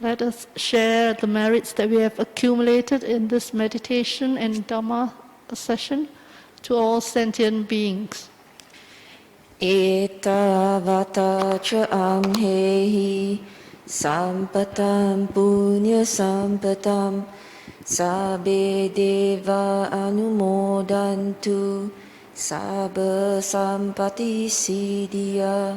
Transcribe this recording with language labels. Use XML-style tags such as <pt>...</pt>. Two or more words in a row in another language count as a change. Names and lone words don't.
<en>Let us share the merits that we have accumulated in this meditation and Dhamma session to all sentient beings.</en> <pi>Etavata ca amhehi sampatam punya sampatam sabbe deva anumodantu sabba sampati siddhya.</pi>